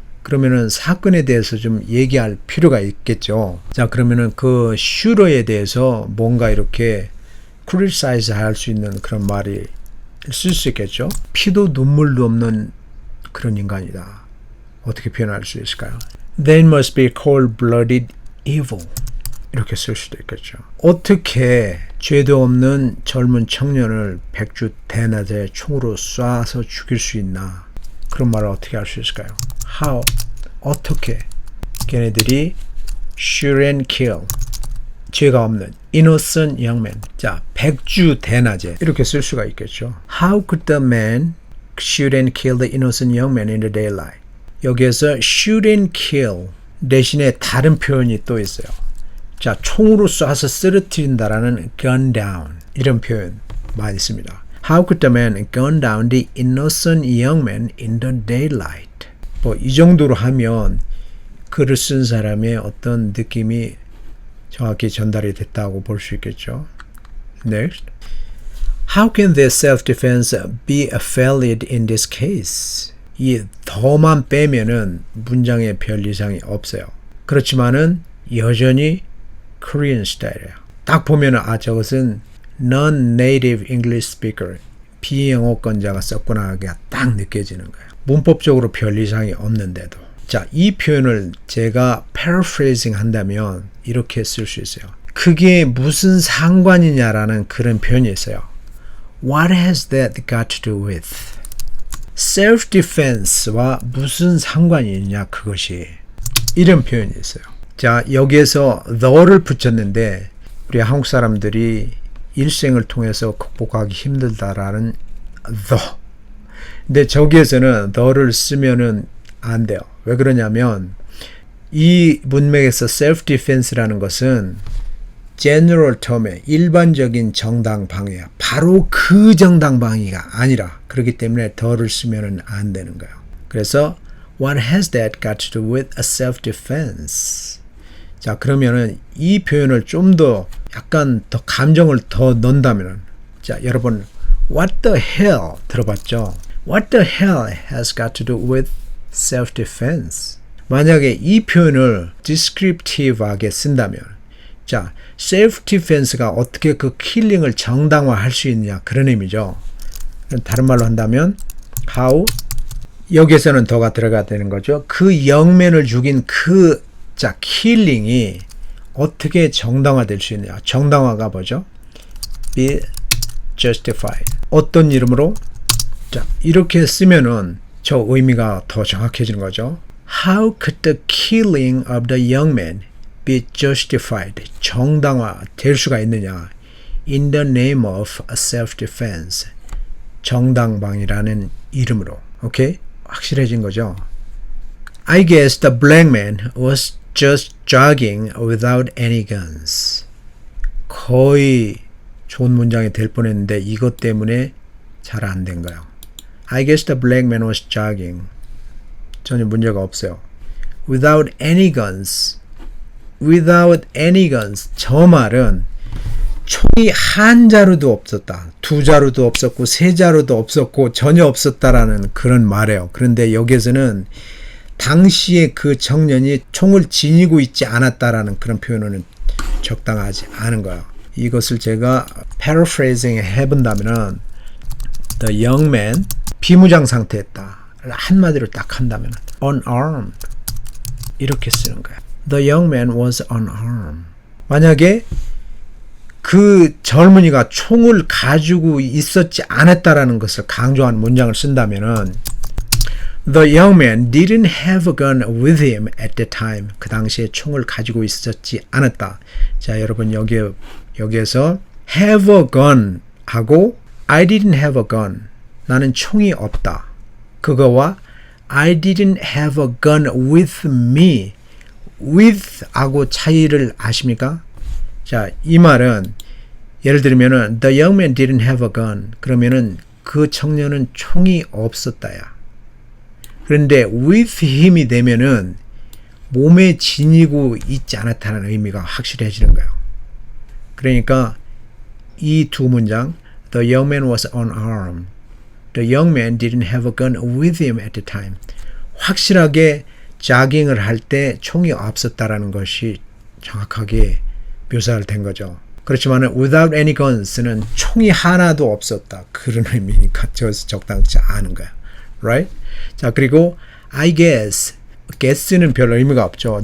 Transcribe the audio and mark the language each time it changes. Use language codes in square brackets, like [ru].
[ko] 그러면은 사건에 대해서 좀 얘기할 필요가 있겠죠. 자, 그러면은 그 슈러에 대해서 뭔가 이렇게 criticize 할 수 있는 그런 말이 쓸 수 있겠죠. 피도 눈물도 없는 그런 인간이다. 어떻게 표현할 수 있을까요? [en] They must be cold-blooded evil. [ko] 이렇게 쓸 수도 있겠죠. 어떻게 죄도 없는 젊은 청년을 백주 대낮에 총으로 쏴서 죽일 수 있나? 그런 말을 어떻게 할 수 있을까요? [en] How? [ko] 어떻게? 걔네들이 [en] shoot and kill. [ko] 죄가 없는 [en] innocent young man. [ko] 자, 백주 대낮에 이렇게 쓸 수가 있겠죠. [en] How could the man shoot and kill the innocent young man in the daylight? [ko] 여기에서 [en] shoot and kill [ko] 대신에 다른 표현이 또 있어요. 자, 총으로 쏴서 쓰러뜨린다라는 gun down 이런 표현 많이 씁니다. [en] How could the man gun down the innocent young man in the daylight? [ko] 뭐 이 정도로 하면 글을 쓴 사람의 어떤 느낌이 정확히 전달이 됐다고 볼 수 있겠죠. [en] Next. How can their self-defense be valid in this case? [ko] 이 더만 빼면은 문장에 별 이상이 없어요. 그렇지만은 여전히 Korean 스타일이에요. 딱 보면은 저것은 non-native English speaker, 비영어권자가 썼구나 하게 딱 느껴지는 거예요. 문법적으로 별 이상이 없는데도. 자, 이 표현을 제가 paraphrasing 한다면 이렇게 쓸 수 있어요. 그게 무슨 상관이냐라는 그런 표현이 있어요. [en] What has that got to do with? [ko] self-defense와 무슨 상관이 있냐 그것이. 이런 표현이 있어요. 자, 여기에서 the를 붙였는데 우리 한국 사람들이 일생을 통해서 극복하기 힘들다라는 the. 근데 저기에서는 the를 쓰면은 안 돼요. 왜 그러냐면 이 문맥에서 self-defense라는 것은 general term의 일반적인 정당 방위야. 바로 그 정당 방위가 아니라 그렇기 때문에 the를 쓰면은 안 되는 거예요. 그래서 [en] What has that got to do with a self-defense? [ko] 자, 그러면은 이 표현을 좀 더 약간 더 감정을 더 넣는다면은, 자, 여러분, [en] What the hell [ko] 들어봤죠? [en] What the hell has got to do with self-defense? [ko] 만약에 이 표현을 descriptive하게 쓴다면 자, self-defense가 어떻게 그 킬링을 정당화할 수 있느냐 그런 의미죠. 다른 말로 한다면 how 여기에서는 더가 들어가야 되는 거죠. 그 영맨을 죽인 그 자, 킬링이 어떻게 정당화될 수 있느냐. 정당화가 뭐죠? [en] be justified. [ko] 어떤 이름으로? 자, 이렇게 쓰면은 저 의미가 더 정확해지는 거죠. [en] How could the killing of the young man be justified? [ko] 정당화 될 수가 있느냐? [en] In the name of self-defense. [ko] 정당방위라는 이름으로. 오케이? 확실해진 거죠. [en] I guess the black man was just jogging without any guns. [ko] 거의 좋은 문장이 될 뻔했는데 이것 때문에 잘 안 된 거예요. [en] I guess the black man was jogging. [ko] 전혀 문제가 없어요. [en] Without any guns. Without any guns. [ko] 저 말은 총이 한 자루도 없었다. 두 자루도 없었고 세 자루도 없었고 전혀 없었다라는 그런 말이에요. 그런데 여기에서는 당시에 그 청년이 총을 지니고 있지 않았다라는 그런 표현은 적당하지 않은 거예요. 이것을 제가 paraphrasing 해본다면은 [en] the young man [ko] 비무장 상태였다. 한마디로 딱 한다면 unarmed 이렇게 쓰는 거예요. [en] The young man was unarmed. [ko] 만약에 그 젊은이가 총을 가지고 있었지 않았다라는 것을 강조한 문장을 쓴다면은 [en] The young man didn't have a gun with him at the time. [ko] 그 당시에 총을 가지고 있었지 않았다. 자, 여러분 여기에서 [en] have a gun [ko] 하고 [en] I didn't have a gun. [ko] 나는 총이 없다. 그거와 [en] I didn't have a gun with me. [ko] with 하고 차이를 아십니까? 자, 이 말은 예를 들면은 [en] the young man didn't have a gun. [ko] 그러면은 그 청년은 총이 없었다야. 그런데 [en] with him [ko] 이 되면은 몸에 지니고 있지 않았다는 의미가 확실해지는 거예요. 그러니까 이 두 문장 [en] The young man was unarmed. The young man didn't have a gun with him at the time. [ko] 확실하게 자깅을 할 때 총이 없었다라는 것이 정확하게 묘사가 된 거죠. 그렇지만 [en] without any guns [ko] 는 총이 하나도 없었다. 그런 의미니까 저기서 적당치 않은 거야. [en] Right? [ko] 자, 그리고 I guess. guess는 별 의미가 없죠.